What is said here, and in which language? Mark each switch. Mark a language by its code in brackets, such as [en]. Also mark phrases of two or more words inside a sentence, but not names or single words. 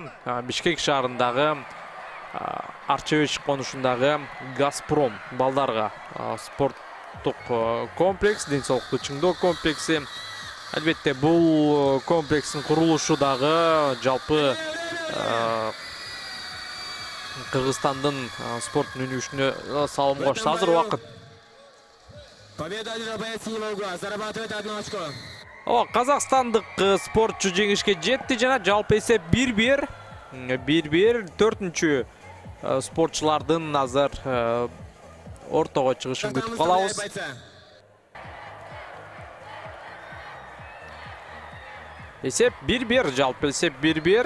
[ky] Бишкек шаарындагы Арчевич конушундагы Газпром балдарга спорттук комплекс, ден-соолукту чыңдоо комплекси. Албетте бул комплекстин курулушу дагы жалпы Кыргызстандын спорттун өнүгүшүнө салым кошто. Азыр убакыт. [ru] Победа одержал боец синего угла. Зарабатывает 1 очко. [ky] Казакстандык спортчу жеңишке жетти жана жалпы эсеп 1-1. 1-1. 4-чү спортчулардын азыр ортого чыгышын күтүп калабыз. Эсеп 1-1, жалпы эсеп 1-1.